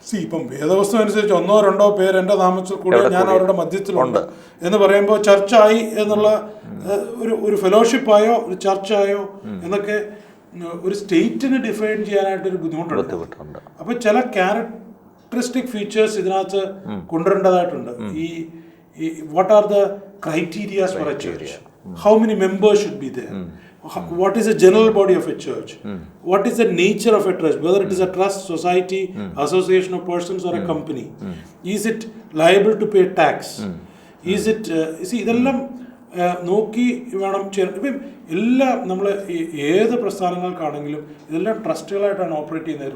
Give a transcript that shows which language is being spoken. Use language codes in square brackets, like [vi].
[ml] ഇപ്പം വേദവസ്തു അനുസരിച്ച് 1-2 പേര് എന്റെ നാമത്തിൽ കൂടി ഞാൻ അവരുടെ മധ്യത്തിലുണ്ട് എന്ന് പറയുമ്പോൾ ചർച്ചായി എന്നുള്ള ഒരു ഫെലോഷിപ്പായോ ഒരു ചർച്ചായോ എന്നൊക്കെ ഒരു സ്റ്റേറ്റിന് ഡിഫൈൻ ചെയ്യാനായിട്ടൊരു ബുദ്ധിമുട്ടുണ്ട്. അപ്പൊ ചില ക്യാരക്ടറിസ്റ്റിക് ഫീച്ചേഴ്സ് ഇതിനകത്ത് കൊണ്ടുവരേണ്ടതായിട്ടുണ്ട്. ഈ [en] What are the criterias for a church? How many members should be there? What is the general body of a church? What is the nature of a trust? Whether it is a trust, society, association of persons, or a company? Is it liable to pay tax? Is it [ml] ഇതെല്ലാം നോക്കി വേണം ചെയ്യാൻ. ഇപ്പം എല്ലാം നമ്മൾ ഏത് പ്രസ്ഥാനങ്ങൾക്കാണെങ്കിലും ഇതെല്ലാം ട്രസ്റ്റുകളായിട്ടാണ് operate ചെയ്യുന്നത്.